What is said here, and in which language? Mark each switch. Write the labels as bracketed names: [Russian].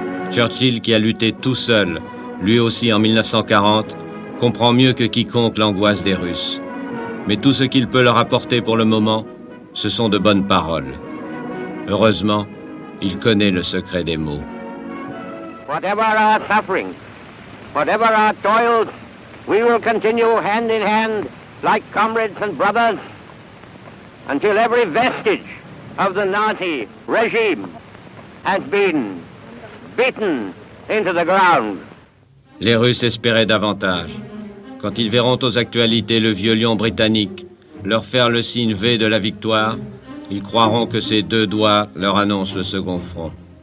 [French] Churchill, qui a lutté tout seul, lui aussi en 1940, comprend mieux que quiconque l'angoisse des Russes. Mais tout ce qu'il peut leur apporter pour le moment, ce sont de bonnes paroles. Heureusement, il connaît le secret des mots. [English] Whatever our suffering, whatever our toils, we will continue hand in hand like comrades and brothers until every vestige of the Nazi regime has been beaten into the ground. [French] Les Russes espéraient davantage. Quand ils verront aux actualités le vieux lion britannique leur faire le signe V de la victoire, ils croiront que ces deux doigts leur annoncent le second front.